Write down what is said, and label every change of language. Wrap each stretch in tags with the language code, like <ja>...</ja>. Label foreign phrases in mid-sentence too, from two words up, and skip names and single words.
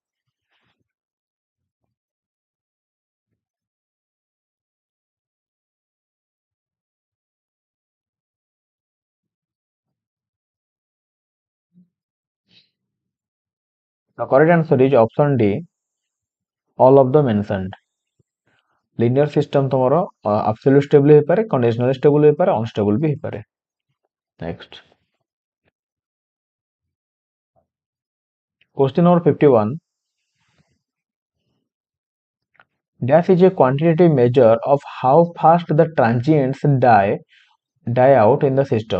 <en>The correct answer is option D, all of the mentioned. Linear system</en> <or>ତମର</or> <en>absolute stable</en> <or>ହେଇପାରେ,</or> <en>conditionally stable</en> <or>ହେଇପାରେ, unstable ବି ହେଇପାରେ.</or> <en>Next. Question number 51. Dash is a quantitative measure of how fast the transients die out in the system.</en>